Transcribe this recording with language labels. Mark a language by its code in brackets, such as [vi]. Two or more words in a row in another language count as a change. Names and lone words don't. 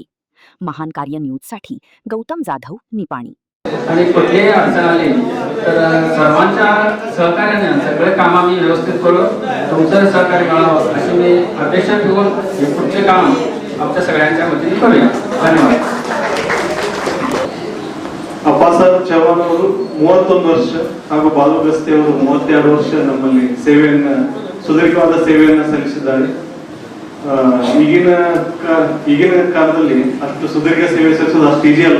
[mr] महान कार्य न्यूजसाठी गौतम जाधव, निपाणी. आणि कुठलीही अडचण आली तर सर्वांच्या सहकार्याने सगळे काम आम्ही व्यवस्थित करू, तुमचं सहकार्य मिळावं अशी मी अपेक्षा ठेवून हे पुढचे काम आमच्या सगळ्यांच्या वतीने करूया. धन्यवाद. [kn] ಅಪ್ಪಾಸಾಹೇಬ್ ಚವ್ಹಾಣ್ ಅವರು 31 ವರ್ಷ ಹಾಗೂ ಬಾಲು ಗಸ್ತಿ ಅವರು 32 ವರ್ಷ ನಮ್ಮಲ್ಲಿ ಸುದೀರ್ಘವಾದ ಸೇವೆಯನ್ನು ಸಲ್ಲಿಸಿದ್ದಾರೆ. ಈಗಿನ ಕಾಲದಲ್ಲಿ ಅಷ್ಟು ಸುದೀರ್ಘ ಸೇವೆ ಸಲ್ಲಿಸೋದು ಅಷ್ಟು ಈಜಿ ಅಲ್ಲ.